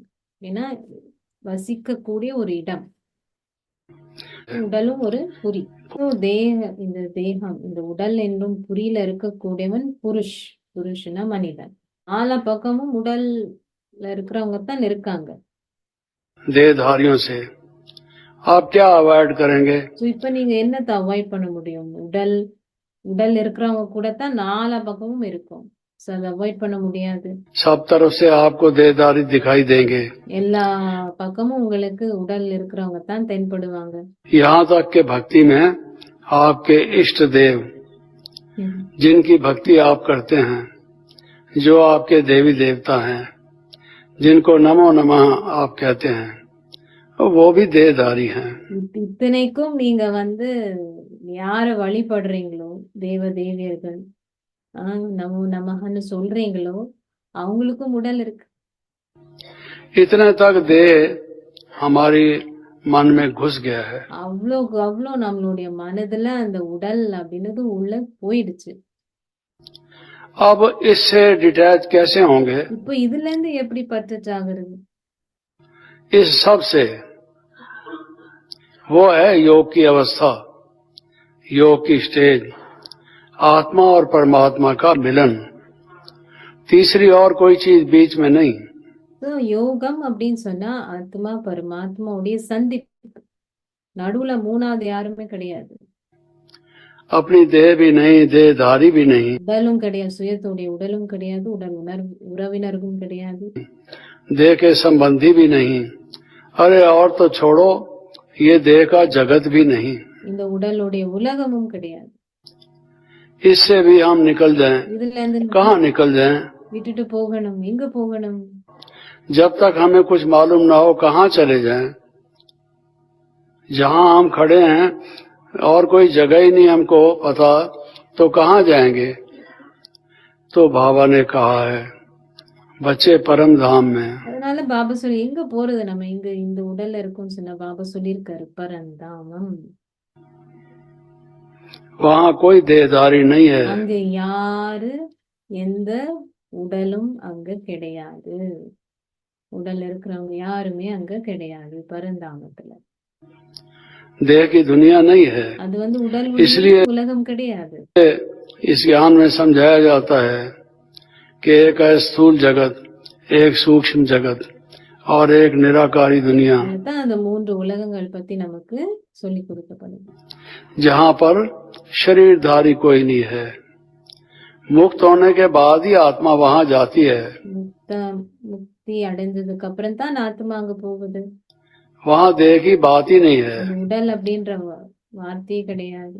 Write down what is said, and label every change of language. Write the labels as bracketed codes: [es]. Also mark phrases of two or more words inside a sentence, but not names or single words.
[ta] ஏன்னா வசிக்கக்கூடிய ஒரு இடம், உடலும் ஒரு புரி. இந்த தேகம், இந்த உடல் என்னும் புரியில இருக்கக்கூடியவன் புருஷனா மனிதன். நாலா பக்கமும் உடல்ல இருக்கிறவங்க தான் இருக்காங்க. [hi] देहधारियों से आप क्या अवॉइड करेंगे? [ta] சோ இப்ப நீங்க என்னத்தை அவாய்ட் பண்ண முடியும்? உடல் இருக்கிறவங்க கூட தான் நாலா பக்கமும் இருக்கும். சோ அதை அவாய்ட் பண்ண முடியாது. [hi] सब तरफ से आपको देहधारी दिखाई देंगे। [ta] எல்லா பக்கமும் உங்களுக்கு உடல் இருக்கிறவங்க தான் தென்படுவாங்க. [hi] यहाँ तक के भक्ति में आपके इष्ट देव, जिनकी भक्ति आप करते हैं, जो आपके देवी देवता हैं, जिनको नमो नमः आप कहते हैं, वो भी देहधारी हैं। [ta] இத்தனைக்கும் நீங்க யார வழிபடுறீங்களோ, தேவ தேவியர்கள், நமோ நமஹன்னு சொல்றீங்களோ, அவங்களுக்கும் உடல் இருக்கு. [hi] इतने तक देह हमारी मन में घुस गया है। [ta] அவ்வளோ நம்மளுடைய மனதுல அந்த உடல் அப்படின்னது உள்ள போயிடுச்சு. [hi] अब इससे डिटैच कैसे होंगे? [ta] இப்போ இதுல இருந்து எப்படி பற்றச் ஆகுறது? [hi] इस सब से वो है योग की अवस्था, योग की स्टेज, आत्मा और परमात्मा का मिलन, तीसरी और कोई चीज बीच में नहीं। [ta] So, யோகம் அப்படின்னு சொன்னா ஆத்மா பரமாத்மாவுடைய சந்திப்பு, நடுவுல மூணாவது யாருமே கிடையாது. [hi] अपनी देह भी नहीं, देहधारी भी नहीं, [ta] உடலும் கிடையாது, சுயத்துடைய உடலும் கிடையாது, உறவினர்களும் கிடையாது, [hi] देह के संबंधी भी नहीं। अरे और तो छोड़ो, ये देह का जगत भी नहीं। [ta] இந்த உடலுடைய உலகமும் கிடையாது। [hi] इससे भी हम निकल जाएं, [ta] இதுல இருந்து [hi] कहाँ निकल जाएं? [ta] விட்டுட்டு போகணும், எங்க போகணும்? [hi] जब तक हमें कुछ मालूम ना हो कहाँ चले जाएं? जहाँ हम खड़े हैं और कोई जगह ही नहीं हमको पता, तो कहाँ जाएंगे? तो बाबा ने कहा है, बच्चे परम धाम में। [ta] அதனால பாபா சொல்லி எங்க போறது, நம்ம இங்க இந்த உடல்ல இருக்கும்னு சொன்னா பாபா சொல்லியிருக்காரு பரந்தாமம். [hi] वहाँ कोई देहधारी नहीं है। [ta] அங்க யாரு எந்த உடலும் அங்க கிடையாது. உடல்ல இருக்கிறவங்க யாருமே அங்க கிடையாது பரந்தாமத்துல. [hi] देह की दुनिया नहीं है। [ta] அது உடல் [hi] इसलिए [ta] உலகம் கிடையாது। [hi] इस ज्ञान में समझाया जाता है कि एक है स्थूल जगत, एक सूक्ष्म जगत और एक निराकारी दुनिया, [ta] அதுதான் அந்த மூன்று உலகங்கள் பத்தி நமக்கு சொல்லி கொடுக்கப்படுது। [hi] जहाँ पर शरीरधारी कोई नहीं है। मुक्त होने के बाद ही आत्मा वहाँ जाती है। [ta] முக்தி அடைஞ்சதுக்கு அப்புறம் தான் ஆத்மா அங்க போகுது। [hi] वहाँ देह की बात ही नहीं है। [ta] உடல் அப்படின்ற வார்த்தையே கிடையாது।